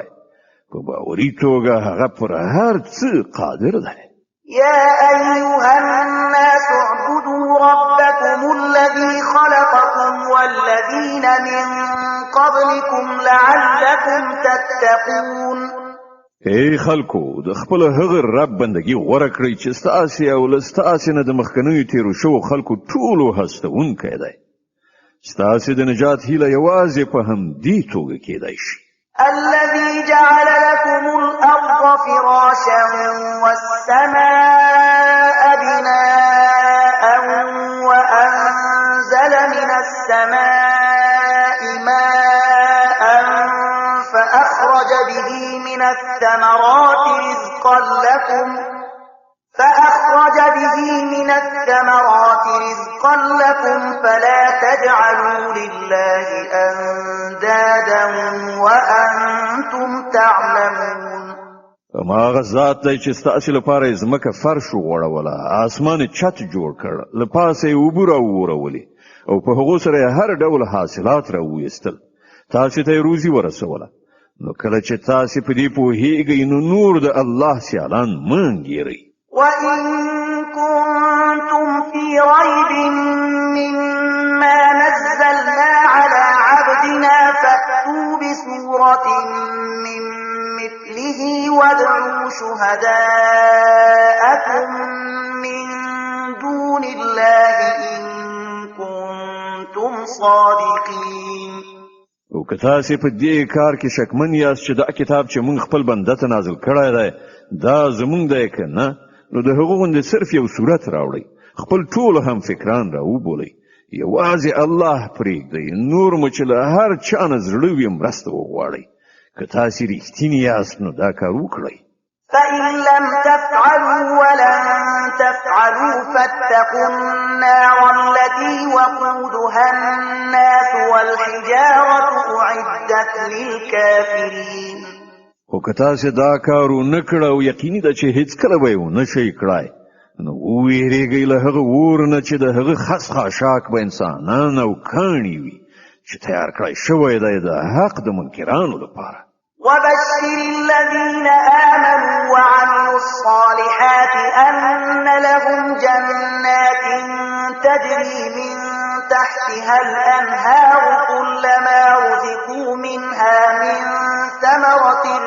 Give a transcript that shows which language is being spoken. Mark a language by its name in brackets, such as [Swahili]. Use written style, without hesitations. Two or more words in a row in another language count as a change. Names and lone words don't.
[Pashto] په باوري توګه هغه پر هر څه قادر دی. [Arabic] يا أيها الناس اعبدوا ربكم الذي خلقكم والذين من قبلكم لعلكم تتقون. [Pashto] ای خلکو د خپل هغه رب بندگی غوړه کړئ چې ستاسې او له ستاسې نه د مخکنیو تیرو شوو خلکو ټولو هستونکی دی. ستاسې د نجات هیله یوازې په همدې توګه کېدای شي. [Arabic] الذي جعل لكم الأرض فراشا والسماء بناء وأنزل من السماء ماء فأخرج به من الثمرات رزقا لكم فلا تجعلوا لله أندادا وأنتم تعلمون. [Pashto] ما هغه ذات دی چې ستاسې لپاره یې ځمکه فرش وغوړوله، اسمان یې چت جوړ کړ، له پاسه یې اوبه راوورولې او په هغو سره یې هر ډول حاصلات راوویستل، تاسې ته یې روزي ورسوله. نو کله چې تاسې په دې پوهېږئ نو نور د الله سیالان مه انګېرئ. [Arabic] وإن كنتم في ريب مما نزلنا على عبدنا فأتوا بسورة من مثله وادعوا شهداءكم من دون الله إن كنتم صادقين. [Pashto] او که تاسې په دې کار کې شکمن یاست چې دا کتاب چې موږ خپل بنده ته نازل کړی دی دا زموږ دی که نه، نو د هغو غوندې صرف یو صورت راوړئ، خپل ټول هم فکران راوبولئ یوازې الله پرېږدئ، نور مو چې له هر چا نه زړه وي مرسته وغواړئ. که تاسې رښتیني یاست نو دا کار وکړئ. [Arabic] فإن لم تفعلوا ولن تفعلوا فاتقوا النار التي وقودها الناس والحجارة أعدت للكافرين. [Pashto] خو که تاسې دا کار ونه کړه او یقیني ده چې هیڅکله به یې ونه شئ کړای، نو وویرېږئ له هغه اور نه چې د هغه خس خاشاک به انسانان او کاڼي وي چې تیار کړی شوی دی د حق د منکرانو لپاره. [Arabic] وبشر الذين آمنوا وعملوا الصالحات أن لهم جنات تجري من تحتها الأنهار كلما رزقوا منها من ثمرة